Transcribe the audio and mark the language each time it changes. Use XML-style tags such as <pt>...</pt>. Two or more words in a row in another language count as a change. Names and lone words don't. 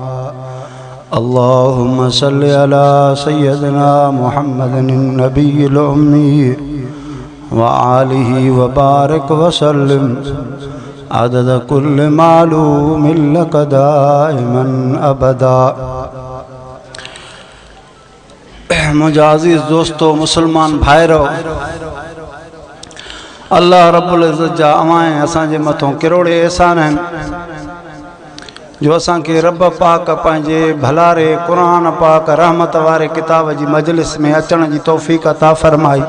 <ar>اللهم صل على سيدنا محمد النبي الأمي وآله وبارك وسلم عدد كل معلوم لك دائما أبدا</ar> <sd>मुझे अजीज दोस्तों मुसलमान भाइरो</sd> <ar>الله رب العزة</ar> <sd>जा अमाए असांजे मथों किरोड़े एहसान आहिनि जो असांखे रब पाक पंहिंजे भलारे क़ुरान पाक रहमत वारे किताब जी मजलिस में अचण जी तौफ़ीक़ अता फरमाई।</sd>